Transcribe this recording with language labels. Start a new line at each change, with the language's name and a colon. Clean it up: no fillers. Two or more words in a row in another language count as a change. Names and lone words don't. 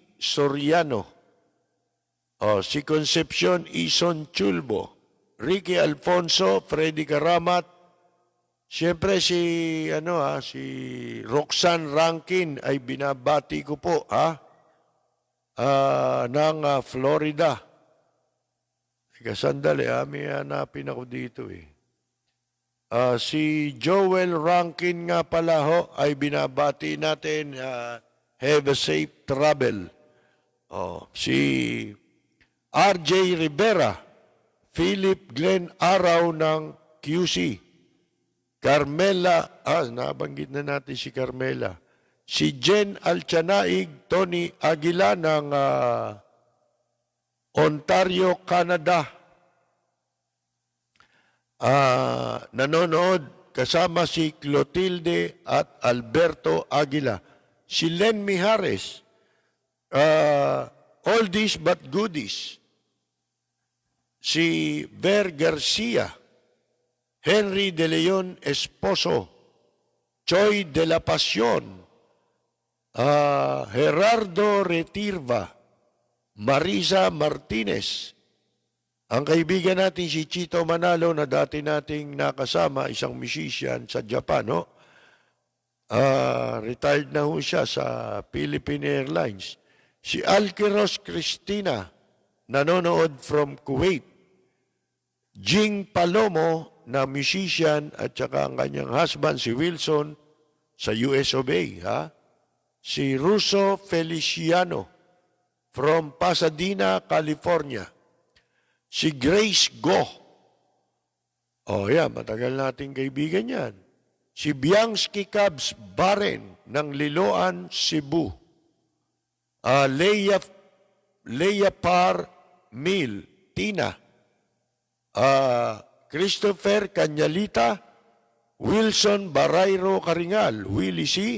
Filipino: Soriano, si Concepcion Ison Chulbo, Ricky Alfonso, Freddy Karamat, siyempre si Roxanne Rankin ay binabati ko po ng Florida. Ika sandali may hanapin ako dito si Joel Rankin nga pala ay binabati natin,
English: have a safe travel.
Filipino: Si RJ Rivera, Philip Glenn Araw ng QC, Carmela, nabanggit na natin si Carmela, si Jen Alchanaig, Tony Aguila ng Ontario, Canada, nanonood kasama si Clotilde at Alberto Aguila, si Len Mijares,
English: oldies but goodies,
Filipino: si Ver Garcia, Henry De Leon Esposo, Choy de la Pasión, Gerardo Retirva, Marisa Martinez, ang kaibigan natin si Chito Manalo na dati nating nakasama, isang musician sa Japan, retired na ho siya sa Philippine Airlines. Si Alquiros Cristina, nanonood from Kuwait. Jing Palomo, na musician, at saka ang kanyang husband, si Wilson, sa US of A. Si Russo Feliciano, from Pasadena, California. Si Grace Go. Matagal nating kaibigan yan. Si Bianski Cubs Baren ng Liloan, Cebu. Leia Par Mil, Tina. Christopher Canyalita, Wilson Barayro Karingal, Willie C.